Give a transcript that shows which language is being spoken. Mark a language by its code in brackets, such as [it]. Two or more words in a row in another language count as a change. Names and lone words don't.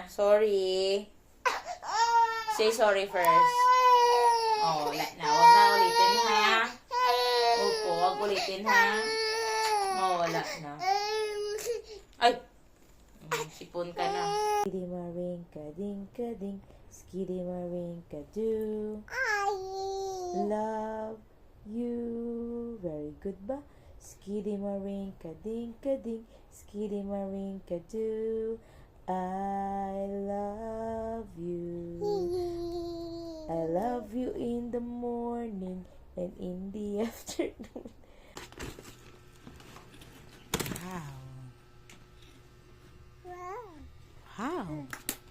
[en] Sorry. Say sorry first. [tl] Oh, wala na. Huwag na ulitin, ha? Opo, huwag ulitin, ha? Oh, wala na. Ay! Sipon ka na. [en] Skiddy marinka dinka ding. Skiddy marinka do. Love you. Very good ba? Skiddy marinka dinka ding. Skiddy marinka do. I love you. I love you in the morning and in the afternoon. Wow. Wow.